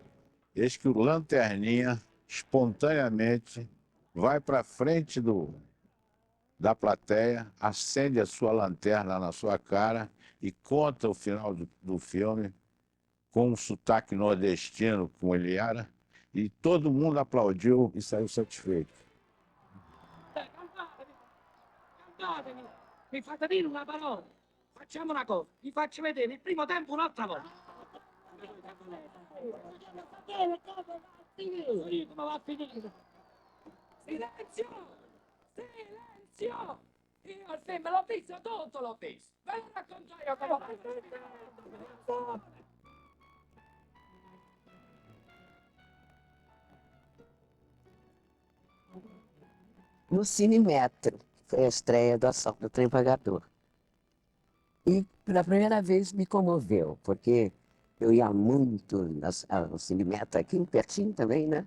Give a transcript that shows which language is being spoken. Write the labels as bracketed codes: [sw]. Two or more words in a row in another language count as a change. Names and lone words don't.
[pt] Eis que o Lanterninha, espontaneamente, vai para frente da plateia, acende a sua lanterna na sua cara e conta o final do filme com um sotaque nordestino, como ele era, e todo mundo aplaudiu e saiu satisfeito. [it] Mi fate dire una parola. Facciamo una cosa, vi faccio vedere il primo tempo un'altra volta. Come va a finire? Silenzio! Silenzio! Io il film l'ho visto tutto, l'ho visto. Ve lo racconto io come va a finire. [pt] No Cine Metro, foi a estreia do Assalto ao Trem Pagador. E pela primeira vez me comoveu, porque eu ia muito ao Cine Metro aqui pertinho também, né?